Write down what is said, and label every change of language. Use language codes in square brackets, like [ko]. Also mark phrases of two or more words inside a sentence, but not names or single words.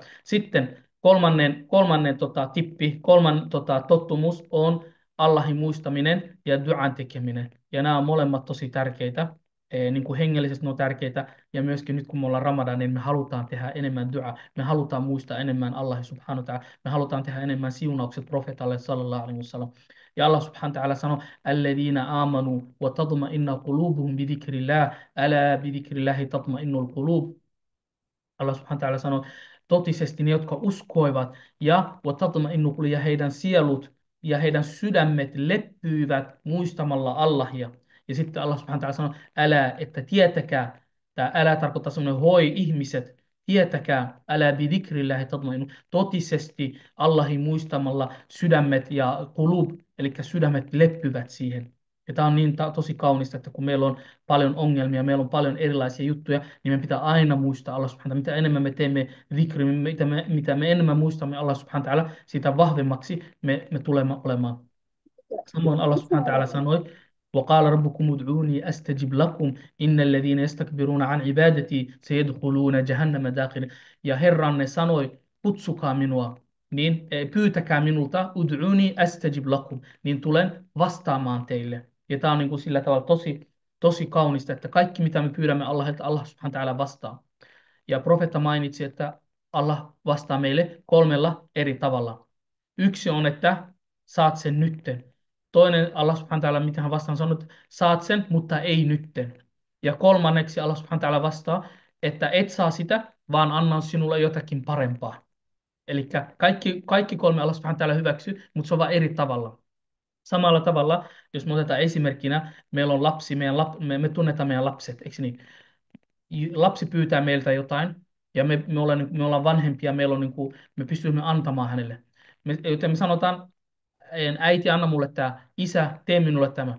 [fi] Sitten kolmannen tippi, tottumus on Allahin muistaminen ja duan tekeminen. Ja nämä on molemmat tosi tärkeitä. Niin kuin hengellisesti ne on tärkeitä. Ja myöskin nyt kun me ollaan Ramadan, niin me halutaan tehdä enemmän dua. Me halutaan muistaa enemmän [ar] الله سبحانه وتعالى. [fi] Me halutaan tehdä enemmän siunaukset profeetalle [ar] صلى الله عليه وسلم. [fi] Ja [ar] الله سبحانه وتعالى [fi] sanoo, [ar] الذين آمنوا وتطمئن قلوبهم بذكر الله ألا بذكر الله تطمئن القلوب. الله سبحانه وتعالى [fi] sanoo, totisesti ne, jotka uskoivat ja ja heidän sielut ja heidän sydämet leppyivät muistamalla Allahia. Ja sitten [ar] الله سبحانه وتعالى [fi] sanoo, älä, että tietäkää, tämä älä tarkoittaa semmoinen hoi ihmiset, tietäkää, älä [ar] بذكر الله تطمئن, [fi] totisesti Allahin muistamalla sydämet ja kulub, eli sydämet leppyvät siihen. Ja tämä on niin tosi kaunista, että kun meillä on paljon ongelmia, meillä on paljon erilaisia juttuja, niin meidän pitää aina muistaa [ar] الله سبحانه وتعالى. [fi] Mitä enemmän me teemme zikri, mitä me enemmän muistamme [ar] الله سبحانه وتعالى, [fi] sitä vahvemmaksi me tulemme olemaan. Samoin [ar] الله سبحانه وتعالى [fi] sanoi, [ar] وقال ربكم ادعوني أستجب لكم إن الذين يستكبرون عن عبادتي سيدخلون جهنم داخل. [fi] Ja Herranne sanoi, kutsukaa minua, niin pyytäkää minulta, [ar] ادعوني أستجب لكم, [fi] niin tulen vastaamaan teille. Ja tämä on niin kuin sillä tavalla tosi kaunista, että kaikki mitä me pyydämme Allahilta, [ar] الله سبحانه وتعالى [fi] vastaa. Ja profeetta mainitsi, että Allah vastaa meille 3 eri tavalla. Yksi on, että saat sen nytten. Toinen [ar] الله سبحانه وتعالى, [fi] mitä hän vastaa, on sanonut, että saat sen, mutta ei nytten. Ja kolmanneksi [ar] الله سبحانه وتعالى [fi] vastaa, että et saa sitä, vaan annan sinulle jotakin parempaa. Eli kaikki 3 [ar] الله سبحانه وتعالى [fi] hyväksyy, mutta se on vain eri tavalla. Samalla tavalla, jos me otetaan esimerkkinä, meillä on lapsi, me tunnetaan meidän lapset, eikö niin? lapsi pyytää meiltä jotain, ja me ollaan vanhempia, meillä on, niin kuin, me pystymme antamaan hänelle. Joten me sanotaan, äiti, anna mulle tämä, isä, tee minulle tämä.